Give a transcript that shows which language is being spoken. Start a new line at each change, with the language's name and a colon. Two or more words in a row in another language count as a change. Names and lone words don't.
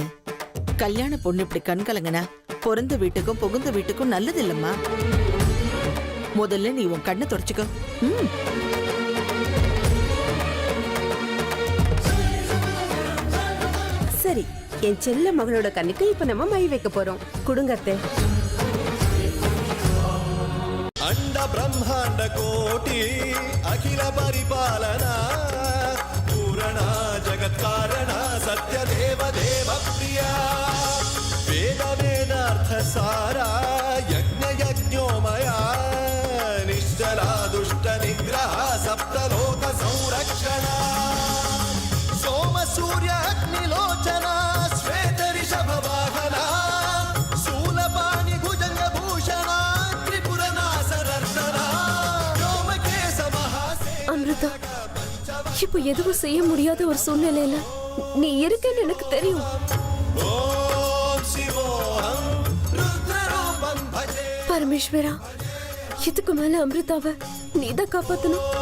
Tamil: கல்யாண பொண்ணு இப்படி கண் கலங்கனா பிறந்த வீட்டுக்கும் புகுந்த வீட்டுக்கும் நல்லது இல்லம்மா. முதல்ல நீ உன் கண்ணை தொடச்சுக்கோ. சரி, என் செல்ல மகளோட கண்ணுக்கு இப்ப நம்ம மை வைக்க போறோம். குடுங்கத்தே.
Sanskrit: अंड ब्रह्मांड कोटि अखिल परिपालना पूरणा जगत् कारणा सत्य देव देव प्रिया वेद वेदार्थ सारा यज्ञ यज्ञोमया निश्चला दुष्ट निग्रह सप्तलोक संरक्षणा सोम सूर्य अग्निलोचना श्वेत ऋषभ वाहना शूलपाणि भुजंग भूषणा
Tamil: அமிர்தா, இப்ப எதுவும் செய்ய முடியாத ஒரு சூழ்நிலையில நீ இருக்கன்னு எனக்கு தெரியும். பரமேஸ்வரா, இதுக்கு மேல அமிர்தாவை நீதான் காப்பாத்தணும்.